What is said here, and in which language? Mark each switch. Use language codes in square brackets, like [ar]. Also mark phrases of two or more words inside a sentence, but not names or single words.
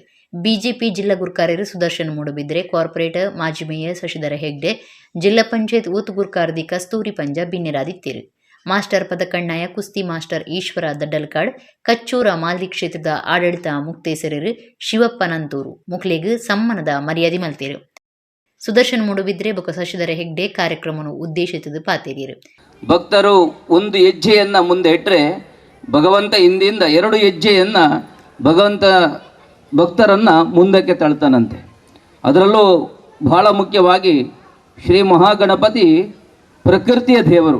[tcy] ಬಿಜೆಪಿ ಜಿಲ್ಲಾ ಗುರ್ಕಾರ್ಯರು ಸುದರ್ಶನ್ ಮೂಡುಬಿದ್ರೆ, ಕಾರ್ಪೊರೇಟರ್ ಮಾಜಿ ಮೇಯರ್ ಶಶಿಧರ ಹೆಗ್ಡೆ, ಜಿಲ್ಲಾ ಪಂಚಾಯತ್ ಊತ್ ಗುರ್ಕಾರ್ದಿ ಕಸ್ತೂರಿ ಪಂಜ ಬಿನ್ನೆರಾದಿತ್ತಿರು. ಮಾಸ್ಟರ್ ಪದಕಣ್ಣಾಯ ಕುಸ್ತಿ ಮಾಸ್ಟರ್ ಈಶ್ವರ ದಡ್ಡಲ್ಕಾಡ್, ಕಚ್ಚೂರ ಮಾಲ್ದಿ ಕ್ಷೇತ್ರದ ಆಡಳಿತ ಮುಕ್ತೇಸರರು ಶಿವಪ್ಪ ನಂತೂರು ಮುಕ್ಲೆಗ್ ಸಮ್ಮಾನದ ಮರ್ಯಾದೆ ಮಲ್ತೇರು. ಸುದರ್ಶನ್ ಮೂಡುಬಿದ್ರೆ ಬೊಕ ಶಶಿಧರ ಹೆಗ್ಡೆ ಕಾರ್ಯಕ್ರಮವನ್ನು ಉದ್ದೇಶಿಸಿದ ಪಾತೇರಿಯರು. [kn] ಭಕ್ತರು ಒಂದು ಹೆಜ್ಜೆಯನ್ನು ಮುಂದೆ ಇಟ್ಟರೆ ಭಗವಂತ ಹಿಂದಿಂದ 2 ಹೆಜ್ಜೆಯನ್ನು ಭಕ್ತರನ್ನು ಮುಂದಕ್ಕೆ ತಳ್ತಾನಂತೆ. ಅದರಲ್ಲೂ ಬಹಳ ಮುಖ್ಯವಾಗಿ ಶ್ರೀ ಮಹಾಗಣಪತಿ ಪ್ರಕೃತಿಯ ದೇವರು.